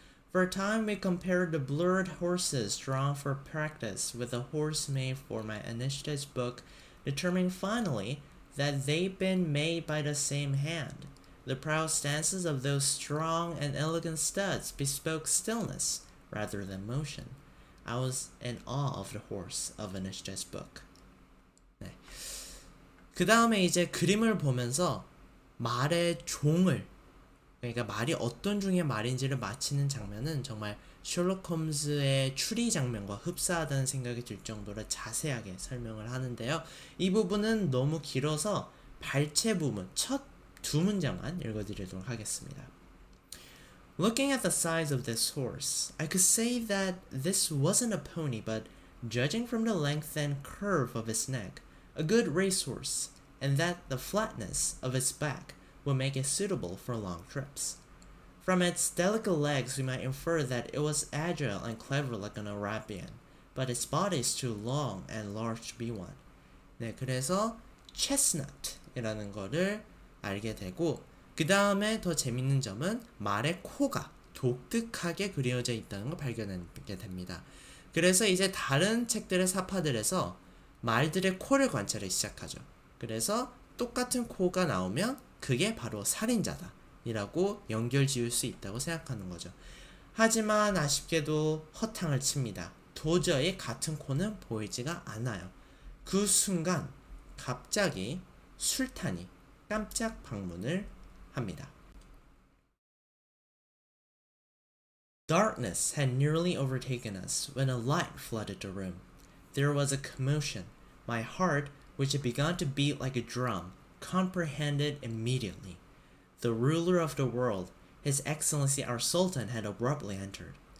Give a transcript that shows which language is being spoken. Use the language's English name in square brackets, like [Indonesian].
[English] For a time we compared the blurred horses drawn for practice with the horse made for my initiative's book, determining finally that they'd been made by the same hand. The proud stances of those strong and elegant studs bespoke stillness rather than motion. I was in awe of the horse of Anishta's book. [Korean] 네. 그 다음에 이제 그림을 보면서 말의 종을, 그러니까 말이 어떤 종의 말인지를 맞히는 장면은 정말 셜록 홈즈의 추리 장면과 흡사하다는 생각이 들 정도로 자세하게 설명을 하는데요. 이 부분은 너무 길어서 발췌 부분, 첫 두 문장만 읽어드리도록 하겠습니다. [English] Looking at the size of this horse, I could say that this wasn't a pony, but judging from the length and curve of its neck, a good racehorse, and that the flatness of its back would make it suitable for long trips. From its delicate legs, we might infer that it was agile and clever like an Arabian, but its body is too long and large to be one. [Korean] 네, 그래서 chestnut이라는 거를 알게 되고, 그 다음에 더 재밌는 점은 말의 코가 독특하게 그려져 있다는 걸 발견하게 됩니다. 그래서 이제 다른 책들의 사파들에서 말들의 코를 관찰하기 시작하죠. 그래서 똑같은 코가 나오면 그게 바로 살인자다 이라고 연결 지을 수 있다고 생각하는 거죠. 하지만 아쉽게도 허탕을 칩니다. 도저히 같은 코는 보이지가 않아요. 그 순간 갑자기 술탄이 깜짝 방문을 합니다. [English] Darkness had nearly overtaken us when a light flooded the room. There was a commotion. My heart, which had begun to beat like a drum, comprehended immediately. The ruler of the world, His Excellency our Sultan, had abruptly entered.